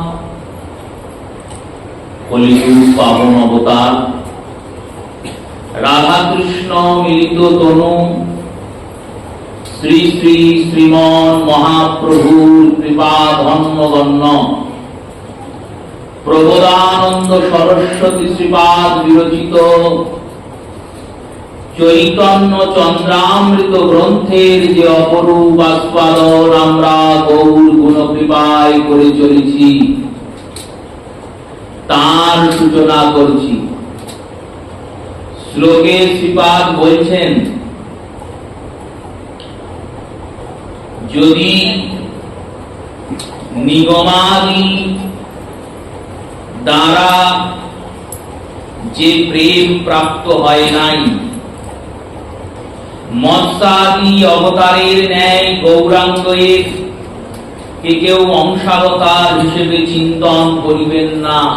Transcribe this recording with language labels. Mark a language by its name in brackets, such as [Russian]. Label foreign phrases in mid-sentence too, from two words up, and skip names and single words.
[Bangla] কলিযুগ পাবন অবতার রাধা কৃষ্ণ মিলিত তনু শ্রী শ্রী শ্রীমন মহাপ্রভুর কৃপা ধন্যগণ্য প্রবোধানন্দ সরস্বতী শ্রীপাদ বিরচিত চৈতন্য চন্দ্রামৃত গ্রন্থের যে অপরূপ আস্বাদন আমরা গৌর গুণ কৃপায় করে চলেছি তার সূচনা করছি। শ্লোকে শ্রীপাদ বলছেন, যদি নিগমাদি দ্বারা যে প্রেম প্রাপ্ত হয় নাই, মৎস্যাদি অবতারের ন্যায় গৌরাঙ্গের কেউ অংশাবতার হিসেবে চিন্তন করিবেন না।